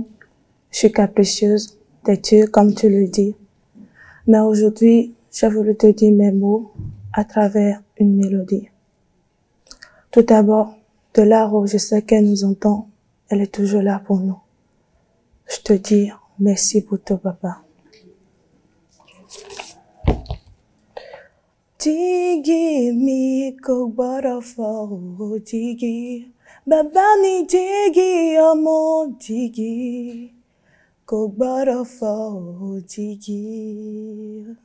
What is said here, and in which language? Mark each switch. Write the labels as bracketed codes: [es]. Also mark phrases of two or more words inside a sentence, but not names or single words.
[fr] Je suis capricieuse, têtue comme tu le dis. Mais aujourd'hui, j'ai voulu te dire mes mots à travers une mélodie. Tout d'abord, de là où je sais qu'elle nous entend, elle est toujours là pour nous. Je te dis merci pour tout papa. [yo] Digi mi ko gbọ́dọ̀ fọ́ o digi, bàbá ni digi ọmọ digi. kò gbọ́dọ̀ fọ́ òjìji.